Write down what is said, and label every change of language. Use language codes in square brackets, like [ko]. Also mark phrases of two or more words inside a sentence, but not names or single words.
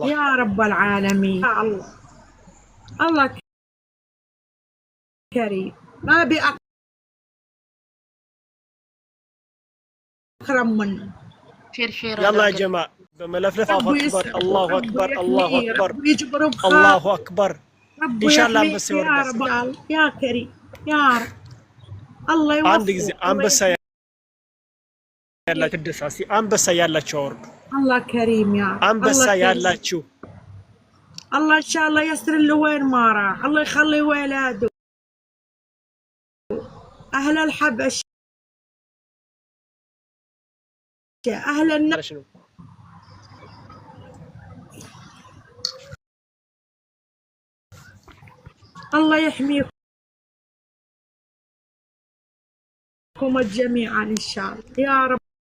[ar] يا رب العالمين يا الله الله كريم ما أبي أكرم منه يلا يا جماعة بملفلف أكبر الله أكبر الله أكبر يجبر الله أكبر إن شاء الله بس يا رب يا كريم يا رب الله يوفقه. [am] አንድ ጊዜ አንበሳ ያላችሁ ደሳሲ አንበሳ ያላችሁ አወርዱ። [ar] الله كريم يا رب. [am] አንበሳ ያላችሁ [ar] الله ان شاء الله يسر له وين ما راح، الله يخلي ولاده اهل الحبش اهل النار. الله يحميكم جميعا ان شاء الله يا رب.